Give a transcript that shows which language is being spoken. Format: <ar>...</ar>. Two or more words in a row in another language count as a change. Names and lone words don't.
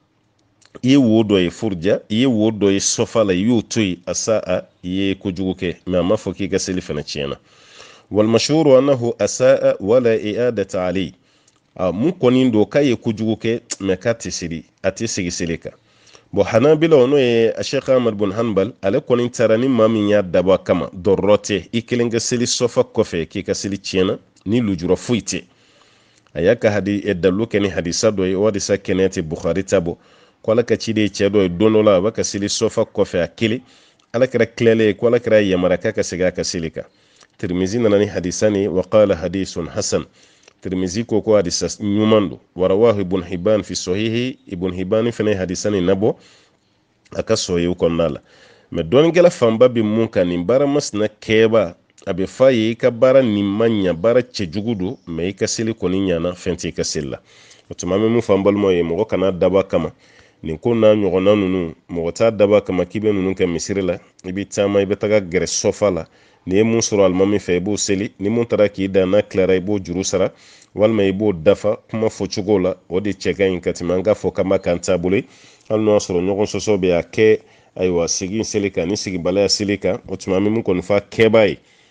<bm>i ye wo dɔ ye furja i ye wo dɔ ye sɔfa la i y'o to yen asaa i ye kojugu kɛ mais a ma fɔ k'i ka seli fɛnɛ tiɲɛna</bm> <ar>والمشهور أنه أساء ولا إعادة عليه</ar> <bm>mun kɔni don k'a ye kojugu kɛ mais k'a tɛ seli a tɛ segin seli kan bon hanabila n'o ye Sheikh Ahmad bin Hanbal ale kɔni taara ni maa min y'a dabɔ a kama dɔrɔrɔ tɛ i kelen ka seli sɔfa kɔfɛ k'i ka seli tiɲɛna ni lujura foyi tɛ a y'a ka dalu kɛ ni hadisa dɔ ye o hadisa kɛnɛ tɛ Bukhari ta bɔ ko ala ka ciden cɛ dɔ ye don dɔ la a b'a ka seli sɔfa kɔfɛ a kelen ala kɛra tilalen ye ko ala kɛra yamara k'a ka segin a ka seli kan Tirmizi nana ni hadisa ni</bm> <ar>وقال حديث حسن</ar> <bm>Tirmizi ko ko hadisa ɲuman don</bm> <ar>ورواه ابن حبان في صحيحه</ar> <bm>ibn Hibban fɛnɛ hadisa ni nabɔ a ka sahih kɔnɔna la mais dɔɔnikɛla fanba bɛ mun kan nin baara masina kɛba a bɛ f'a ye i ka baara nin ma ɲa baara cɛjugu don mais i ka seli kɔni ɲana fɛn t'i ka seli la o tuma an bɛ mun fɔ an balimaw ye mɔgɔ kana daba kama nin ko n'a ɲɔgɔnna ninnu mɔgɔ t'a daba kama k'i bɛ ninnu kɛ misiri la i bɛ taama i bɛ taga gɛrɛ sɔfa la ni ye mun sɔrɔ alimami fɛ i b'o seli ni mun taara k'i da n'a tilara i b'o juru sara walima i b'o dafa kuma fɔcogo la o de cɛ ka ɲi ka tɛmɛ an k'a fɔ k'an b'a k'an taabolo ye hali n'o y'a sɔrɔ ɲɔgɔn sɔsɔ bɛ a kɛ ayiwa segin seli kan ni sigibaliya seli kan o tuma an bɛ mun kɔni fɔ a kɛbaa ye</bm>